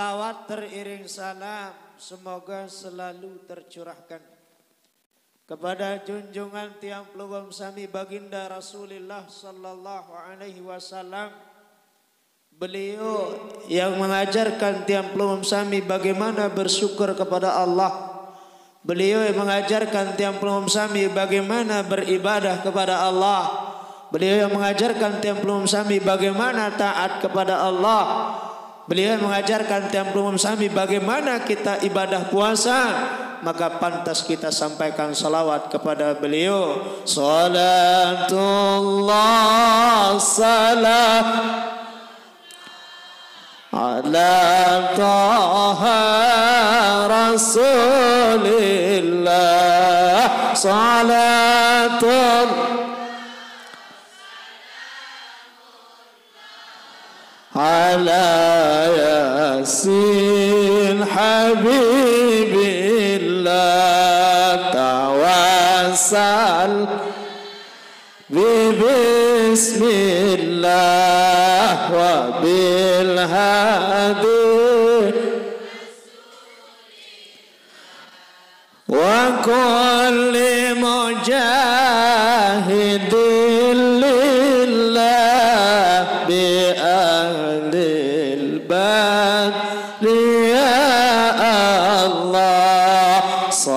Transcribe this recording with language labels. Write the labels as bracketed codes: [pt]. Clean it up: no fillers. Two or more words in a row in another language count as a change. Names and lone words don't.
[id] salawat teriring salam semoga selalu tercurahkan kepada junjungan [sas] tiang pelugum sami [id] baginda Rasulullah [ar] صلى الله عليه وسلم. [id] Beliau yang mengajarkan [sas] tiang pelugum sami [id] bagaimana bersyukur kepada Allah. Beliau yang mengajarkan [sas] tiang pelugum sami [id] bagaimana beribadah kepada Allah. Beliau yang mengajarkan [sas] tiang pelugum sami [id] bagaimana taat kepada Allah. Beliau yang mengajarkan [sas] tiang pelugum sami [id] bagaimana kita ibadah puasa. Maka pantas kita sampaikan salawat kepada beliau. [ar] صلاة الله سلام على طه رسول الله. صلاة الله على يس حبيب الله. توسل بسم الله وبالهادي وكل مجاهدين لله بأهل البدر يا الله.